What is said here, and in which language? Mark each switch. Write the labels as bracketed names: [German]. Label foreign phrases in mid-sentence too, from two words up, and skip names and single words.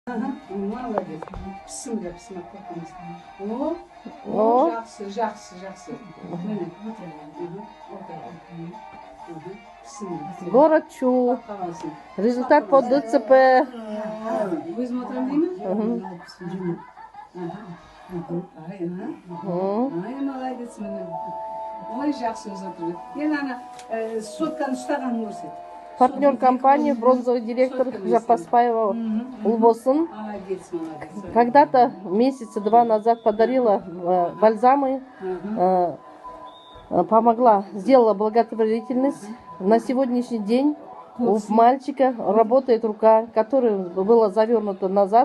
[Russian] Молодец. [Uzbek] Bismillah, bismillah qo'rqamiz. O. Yaxshi, yaxshi, yaxshi. Mana, Bismillah. [Russian] Город Чу. [Uzbek] Qo'rqamasin. [Russian] Результат по ДЦП. [Uzbek] O'zim o'tiraman deymi? Ay, молодец mana. Voy, yaxshi o'zi o'tirdi. Yana ana sotkani ushlaganini ko'rsat. [Russian] Партнер компании, бронзовый директор Жапаспаева Улбосын. Молодец, молодец. Когда-то месяца 2 назад подарила бальзамы, помогла, сделала благотворительность. На сегодняшний день у мальчика работает рука, которая была завернута назад.